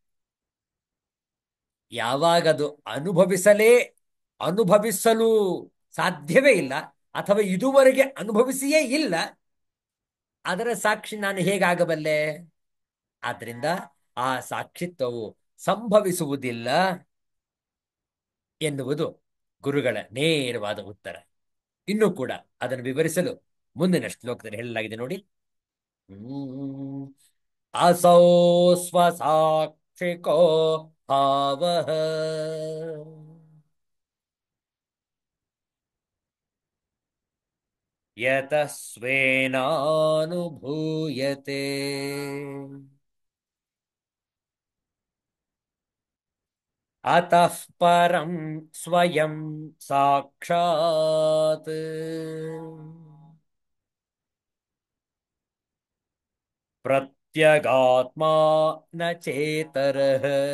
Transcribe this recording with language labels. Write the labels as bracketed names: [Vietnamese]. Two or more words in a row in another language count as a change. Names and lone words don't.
[Kannada] ಯಾವಾಗ ಅದು ಅನುಭವಿಸಲು ಸಾಧ್ಯವೇ ಇಲ್ಲ ಅಥವಾ ಇದುವರೆಗೆ ಅನುಭವಿಸಿಯೇ ಇಲ್ಲ, ಅದರ ಸಾಕ್ಷಿ ನಾನು ಹೇಗಾಗಬಲ್ಲೆ? ಆದ್ರಿಂದ ಆ ಸಾಕ್ಷಿತ್ವವು ಸಂಭವಿಸುವುದಿಲ್ಲ ಎನ್ನುವುದು ಗುರುಗಳ ನೇರವಾದ ಉತ್ತರ. ಇನ್ನೂ ಕೂಡ ಅದನ್ನು ವಿವರಿಸಲು ಮುಂದಿನ ಶ್ಲೋಕದಲ್ಲಿ ಹೇಳಲಾಗಿದೆ ನೋಡಿ. [Sanskrit] असौ स्वसाक्षिको भावः यतः स्वेनानुभूयते अतः परं स्वयं साक्षात् प्रत्यगात्मा न चेतरः.